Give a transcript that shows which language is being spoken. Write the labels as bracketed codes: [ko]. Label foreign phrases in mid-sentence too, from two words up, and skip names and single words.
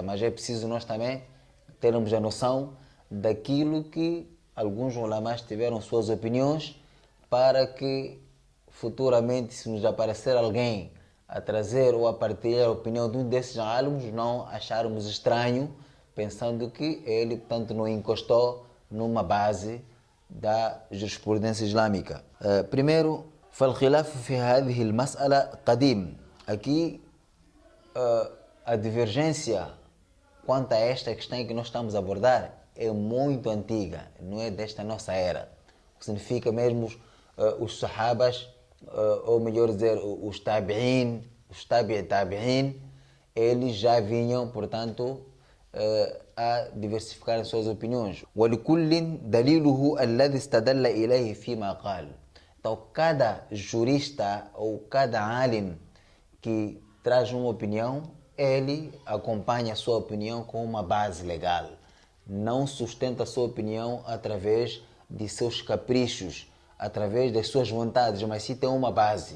[pt] Mas é preciso nós também termos a noção daquilo que alguns ulamás tiveram suas opiniões, para que futuramente, se nos aparecer alguém a trazer ou a partilhar a opinião de um desses alunos, não acharmos estranho, pensando que ele, portanto, não encostou numa base da jurisprudência islâmica. Primeiro, [ar] فالخلاف في هذه المسألة قديم. [pt] Aqui a divergência quanto a esta questão que nós estamos a abordar é muito antiga, não é desta nossa era. O que significa mesmo os sahabas, ou melhor dizer, os tabi'in, os tabi'in, eles já vinham, portanto, a diversificar as suas opiniões. [ar] وَلِكُلٍّ دَلِيلُهُ الَّذِي اسْتَدَلَّ إِلَيْهِ فِيمَا قَالَ. [pt] Então, cada jurista ou cada alim que traz uma opinião, ele acompanha a sua opinião com uma base legal. Não sustenta a sua opinião através de seus caprichos, através das suas vontades, mas sim tem uma base.